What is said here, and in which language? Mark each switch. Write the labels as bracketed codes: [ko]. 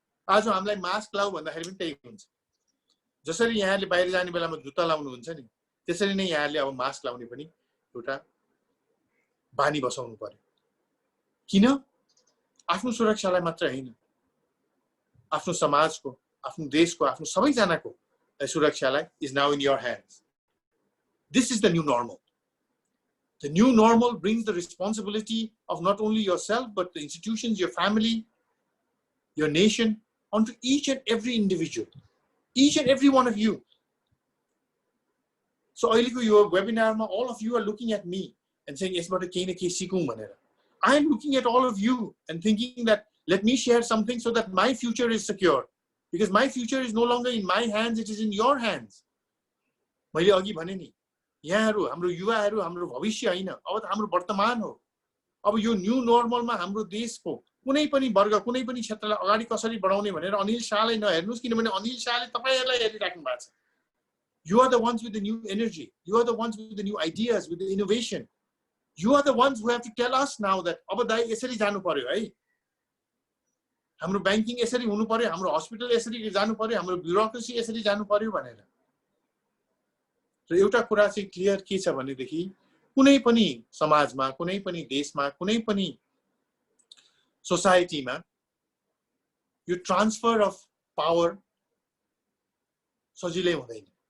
[ne] आज हामीलाई मास्क लाऊ भन्दाखेरि पनि त्यही हुन्छ. जसरी यहाँले बाहिर जाने बेलामा जुत्ता लाउनु हुन्छ नि त्यसरी नै यहाँले अब मास्क लाउने पनि एउटा बानी बसाउनु पर्यो. किन आफ्नो सुरक्षालाई मात्र हैन आफ्नो समाजको आफ्नो देशको आफ्नो सबैजनाको सुरक्षालाई [en] is now in your hands. This is the new normal. The new normal brings the responsibility of not only yourself but the institutions, your family, your nation onto each and every individual, each and every one of you. So [ne] अहिलेको यो वेबिनारमा [en] all of you are looking at me and saying [ne] यसबाट केही न केही सिकौं भनेर. [en] I am looking at all of you and thinking that let me share something so that my future is secure, because my future is no longer in my hands, it is in your hands. [ne] मैले अघि भने नि, यहाँहरु हाम्रो युवाहरु हाम्रो भविष्य हैन, अब त हाम्रो वर्तमान हो. अब यो न्यू नर्मलमा हाम्रो देशको कुनै पनि वर्ग कुनै पनि क्षेत्रलाई अगाडि कसरी बढाउने भनेर अनिल शाहलाई नहेर्नुस्, किनभने अनिल शाहले तपाईहरुलाई हेरिराख्नु भएको छ. [en] You are the ones with the new energy. You are the ones with the new ideas, with the innovation. You are the ones who have to tell us now that [ne] अब दाइ यसरी जानु पर्यो है. हाम्रो बैंकिङ यसरी हुनु पर्यो, हाम्रो हस्पिटल यसरी जानु पर्यो, हाम्रो ब्युरोक्रेसी यसरी जानु पर्यो भनेर. र एउटा कुरा चाहिँ क्लियर के छ भनेदेखि कुनै पनि समाजमा, कुनै पनि देशमा, कुनै पनि सोसाइटीमा यो ट्रान्सफर अफ पावर सजिलै हुँदैन.